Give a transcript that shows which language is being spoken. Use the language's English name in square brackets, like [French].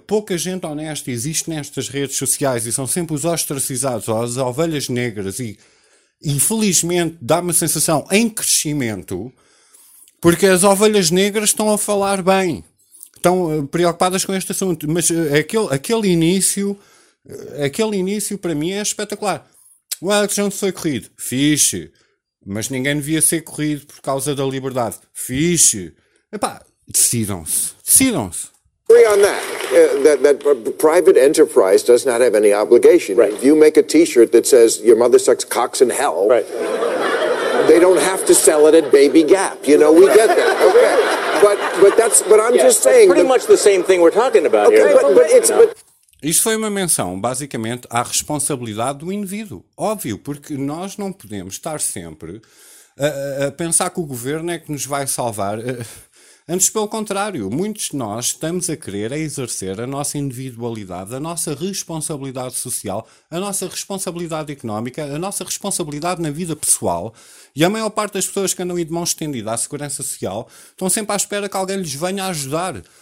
[Portuguese] Pouca gente honesta existe nestas redes sociais e são sempre os ostracizados, as ovelhas negras, e infelizmente dá uma sensação em crescimento, porque as ovelhas negras estão a falar bem, estão preocupadas com este assunto, mas aquele início para mim é espetacular. O Alex Jones foi corrido, fixe, mas ninguém devia ser corrido por causa da liberdade, fixe. Epá, decidam-se. [English] Agree on that. That private enterprise does not have any obligation. Right. If you make a t-shirt that says your mother sucks cocks in hell, right, they don't have to sell it at Baby Gap. You know, we get that. Okay. But I'm just saying. Pretty much the same thing we're talking about okay, here. But it's. You know. [Portuguese] Isto foi uma menção, basicamente, à responsabilidade do indivíduo. Óbvio, porque nós não podemos estar sempre a pensar que o governo é que nos vai salvar. Antes, pelo contrário, muitos de nós estamos a querer exercer a nossa individualidade, a nossa responsabilidade social, a nossa responsabilidade económica, a nossa responsabilidade na vida pessoal, e a maior parte das pessoas que andam aí de mão estendida à segurança social estão sempre à espera que alguém lhes venha ajudar.